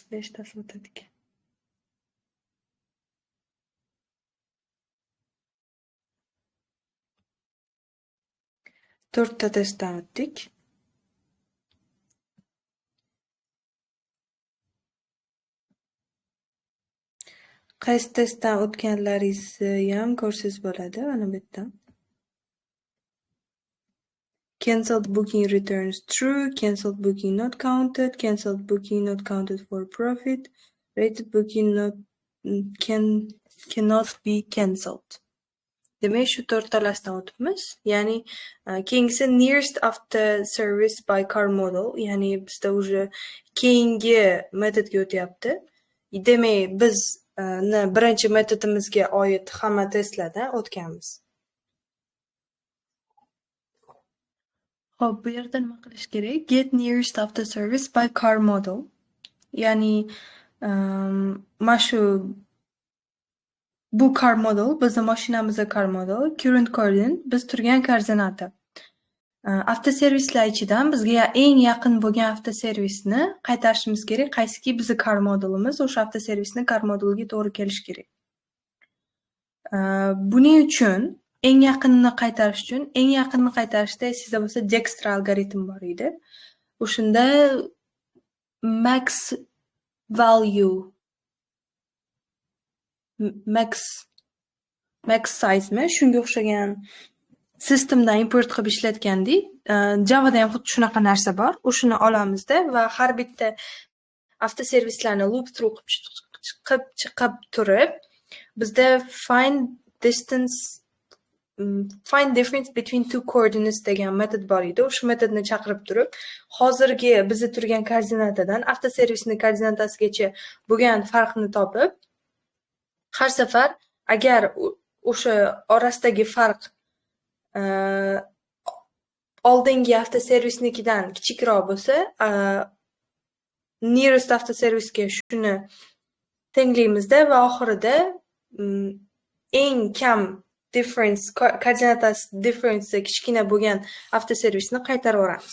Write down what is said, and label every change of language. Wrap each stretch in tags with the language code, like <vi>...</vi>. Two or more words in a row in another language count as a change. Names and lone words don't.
<uz>5 tasi o'tadi ekan. To'rtta testdan o'tdik. Qaysi testdan o'tganlaringizni ham ko'rsangiz bo'ladi, mana bu yerda.</uz> <en>Cancelled booking returns true, cancelled booking not counted, cancelled booking not counted for profit, rated booking not cannot be cancelled.</en> <uz>Demak, shu to'rtalasidan o'tibmiz. Ya'ni keyingisi</uz> <en>nearest after service by car model,</en> <uz>ya'ni bizda уже keyingi metodga o'tyapti. Demak, biz birinchi metodimizga oid hamma testlardan o'tganmiz. Xo'p, bu yerda nima qilish kerak?</uz> <en>Get nearest after service by car model.</en> <uz>Ya'ni mana shu bu</uz> <en>car model,</en> <uz>bizni mashinamizda</uz> <en>car model, current coordinate</en> <uz>biz turgan koordinata. Avtoservislar ichidan bizga eng yaqin bo'lgan avtoservisni qaytarishimiz kerak. Qaysiki bizning</uz> <en>car modelimiz,</en> <uz>o'sha avtoservisni</uz> <en>car modeliga</en> <uz>to'g'ri kelish kerak. Buning uchun eng yaqinni qaytarishda sizda bo'lsa Dijkstra algoritm bor edi. O'shunda</uz> <en>max size</en> <uz>shunga o'xshagan sistemdan import qilib ishlatgandik. Javada ham xuddi shunaqa narsa bor. O'shuni olamizda va har bitta avtoservislarni</uz> <en>loop through</en> <uz>qilib chiqib turib, bizda</uz> <en>find difference between two coordinates</en> <uz>degan metod bor edi. O'sha metodni chaqirib turib, hozirgi bizni turgan koordinatadan avtoservisning koordinatasigacha bo'lgan farqni topib, har safar agar o'sha orasidagi farq oldingi avtoservisnikidan kichikroq bo'lsa, nearest avtoservisga shuni tenglaymizda va oxirida eng kam difference, koordinatasi difference kichkina bo'lgan avtoservisni qaytarib yuboramiz.</uz>